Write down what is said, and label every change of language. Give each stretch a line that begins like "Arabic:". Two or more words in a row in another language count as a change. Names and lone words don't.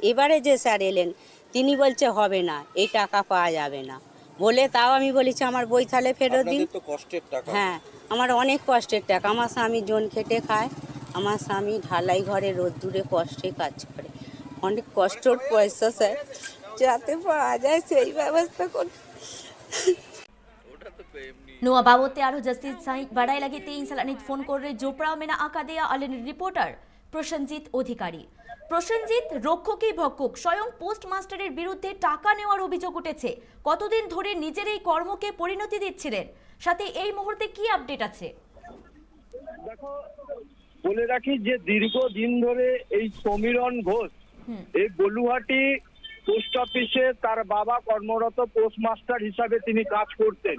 Bangla: এবারে যে স্যার এলেন তিনি বলছে হবে না, এই টাকা পাওয়া যাবে না বলে, তাও আমি বলেছি আমার বই তাহলে ফেরত দিন। হ্যাঁ, আমার অনেক কষ্টের টাকা। আমার স্বামী জন খেটে খায়, আমার স্বামী ঢালাই ঘরে রোদ্দুরে কষ্টে কাজ করে। অনেক কষ্টর পয়সা স্যার, যাতে পাওয়া যায় সেই ব্যবস্থা করুন।
Santali: ᱱᱚᱣᱟ ᱵᱟᱵᱚᱫ ᱛᱮ ᱟᱨᱦᱚᱸ ᱡᱟᱹᱥᱛᱤ ᱥᱟᱺᱦᱤᱡ ᱵᱟᱰᱟᱭ ᱞᱟᱹᱜᱤᱫ ᱛᱮ ᱤᱧ ᱥᱟᱞᱟᱜ ᱱᱤᱛ ᱯᱷᱳᱱ ᱠᱚᱞ ᱨᱮ ᱡᱚᱯᱲᱟᱣ ᱢᱮᱱᱟᱜ ᱟᱠᱟᱫᱮᱭᱟ ᱟᱞᱮᱨᱮᱱ রিপোর্টার প্রসেনজিৎ অধিকারী।
Bangla: প্রসেনজিৎ, রক্ষকই ভক্ষক স্বয়ং
English: post master
Bangla: বিরুদ্ধে টাকা নেওয়ার অভিযোগ উঠেছে। কতদিন ধরে নিজের এই কর্মকে পরিণতি দিচ্ছিলেন, সাথে এই মুহূর্তে কি আপডেট আছে? দেখো, বলে রাখি যে দীর্ঘদিন ধরে এই সমীরণ ঘোষ এই বলুহাটি
English: post office
Bangla: তার বাবা কর্মরত পোস্টমাস্টার হিসাবে তিনি কাজ করতেন